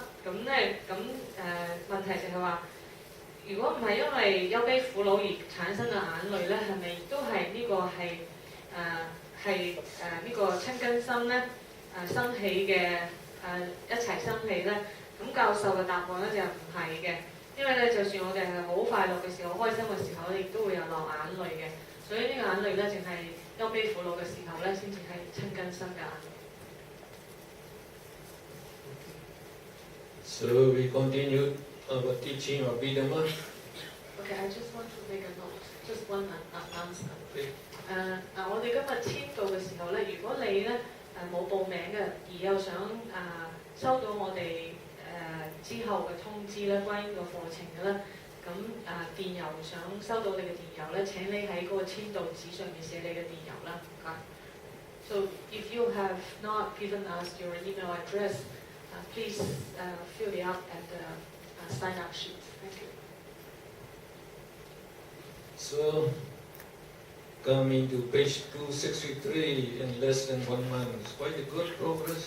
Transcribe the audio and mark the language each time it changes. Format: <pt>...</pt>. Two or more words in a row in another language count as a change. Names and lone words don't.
<yue>咁咧問題就係話，如果唔係因為憂悲苦惱而產生嘅眼淚咧，係咪都係呢個係呢個親根心咧生起嘅一齊生起咧？咁教授嘅答案咧就唔係嘅。因為咧，就算我哋係好快樂嘅時候、好開心嘅時候，亦都會有流眼淚嘅。所以呢個眼淚咧，淨係憂悲苦惱嘅時候咧，先至係親根生嘅眼淚。</yue> <en>So we continue our teaching of Abhidhamma. Okay, I just want to make a note, just one announcement.</en> <yue>我哋今日簽到嘅時候咧，如果你咧冇報名嘅，而又想收到我哋之後嘅通知咧，關於個課程嘅咧，咁電郵想收到你嘅電郵咧，請你喺嗰個簽到紙上面寫你嘅電郵啦。</yue> <en>So if you have not given us your email address, please fill it up at the sign up sheet. Thank you. So coming to page 263 in less than 1 month is quite a good progress.</en>